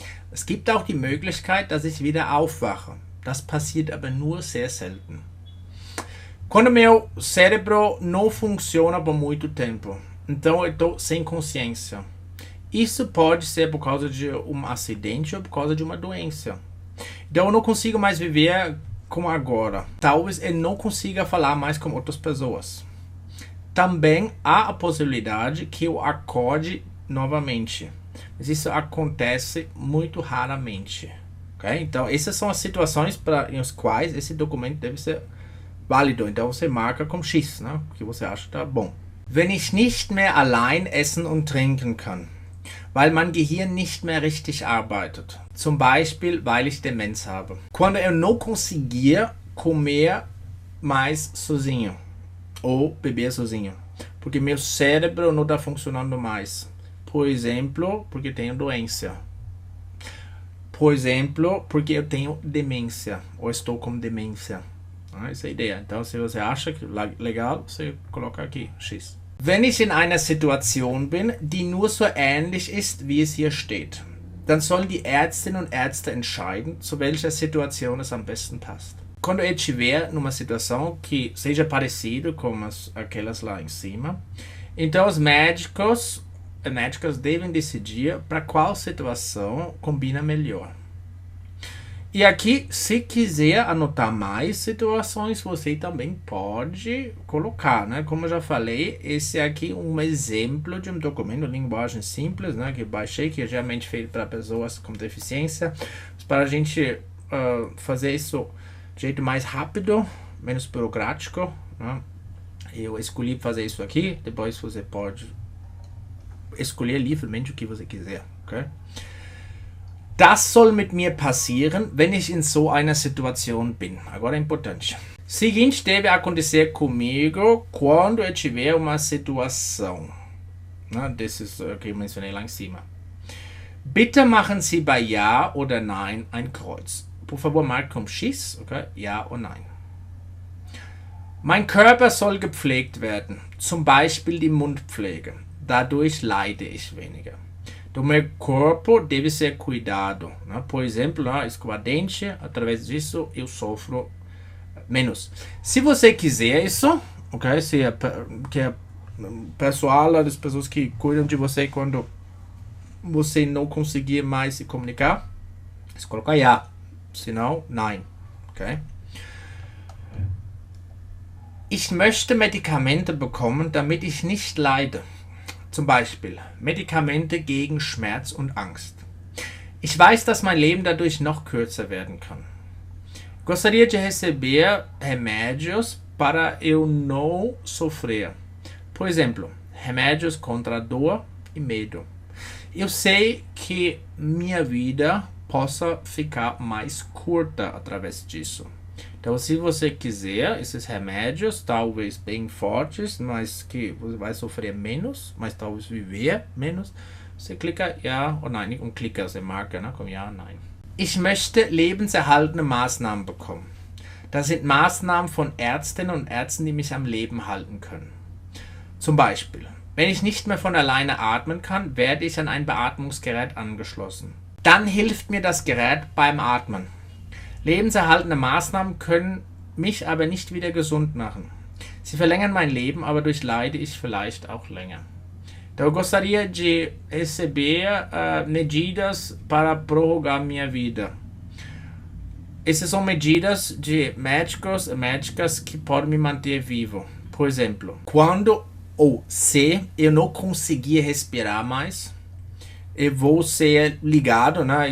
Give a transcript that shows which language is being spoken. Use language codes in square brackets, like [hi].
[de] Es gibt auch die Möglichkeit, dass ich wieder aufwache. Das passiert aber nur sehr selten. [pt] Quando meu cérebro não funciona por muito tempo, então eu estou sem consciência. Isso pode ser por causa de um acidente ou por causa de uma doença. Então eu não consigo mais viver como agora. Talvez eu não consiga falar mais com outras pessoas. Também há a possibilidade que eu acorde novamente. Mas isso acontece muito raramente. Okay? Então essas são as situações em as quais esse documento deve ser válido. Então você marca com X, né? O que você acha tá bom. [de] Wenn ich nicht mehr allein essen und trinken kann. Weil mein Gehirn nicht mehr richtig arbeitet. Zum Beispiel, weil ich Demenz habe. [pt] Quando eu não conseguir comer mais sozinho. Ou beber sozinho. Porque meu cérebro não está funcionando mais. Por exemplo, porque tenho doença. Por exemplo, porque eu tenho demência. Ou estou com demência. Essa é a ideia. Então, se você acha legal, você coloca aqui X. [de] Wenn ich in einer Situation bin, die nur so ähnlich ist, wie es hier steht, dann sollen die Ärztinnen und Ärzte entscheiden, zu welcher Situation es am besten passt. [pt] Quando eu estiver numa situação que seja parecido com aquelas lá em cima, então os médicas devem decidir para qual situação combina melhor. E aqui, se quiser anotar mais situações, você também pode colocar, né? Como eu já falei, esse aqui é um exemplo de um documento, linguagem simples, né? Que eu baixei, que é geralmente feito para pessoas com deficiência, para a gente fazer isso de jeito mais rápido, menos burocrático, né? Eu escolhi fazer isso aqui, depois você pode escolher livremente o que você quiser, ok? [de] Das soll mit mir passieren, wenn ich in so einer Situation bin. [pt] Agora é importante. Seguinte deve acontecer comigo quando eu tiver uma situação, né, desses que eu mencionei lá em cima. [de] Bitte machen Sie bei Ja oder Nein ein Kreuz. [pt] Por favor, marque com X, okay? [de] Ja ou Nein. Mein Körper soll gepflegt werden, zum Beispiel die Mundpflege. Dadurch leide ich weniger. [pt] Do meu corpo deve ser cuidado, né? Por exemplo, né, escovar dente, através disso eu sofro menos. Se você quiser isso, ok? Se que é pessoal, as pessoas que cuidam de você quando você não conseguir mais se comunicar, você coloca ja, senão nein, ok? [de] Ich möchte Medikamente bekommen, damit ich nicht leide. Zum Beispiel Medikamente gegen Schmerz und Angst. Ich weiß, dass mein Leben dadurch noch kürzer werden kann. [pt] Gostaria de receber remédios para eu não sofrer. Por exemplo, remédios contra dor e medo. Eu sei que minha vida possa ficar mais curta através disso. Então, se você quiser esses remédios, talvez bem fortes, mas que você vai sofrer menos, mas talvez viver menos, você clica Ja ou Nein. Nicht klica, você marca, né, com Ja ou Nein. [de] Ich möchte lebenserhaltende Maßnahmen bekommen. Das sind Maßnahmen von Ärztinnen und Ärzten, die mich am Leben halten können. Zum Beispiel, wenn ich nicht mehr von alleine atmen kann, werde ich an ein Beatmungsgerät angeschlossen. Dann hilft mir das Gerät beim Atmen. Lebenserhaltende Maßnahmen können mich aber nicht wieder gesund machen. Sie verlängern mein Leben, aber durch leide ich vielleicht auch länger. [pt] Então eu gostaria de receber medidas para prorrogar minha vida. Essas são medidas de médicos e médicas que podem me manter vivo. Por exemplo, quando ou se eu não conseguir respirar mais, eu vou ser ligado, né?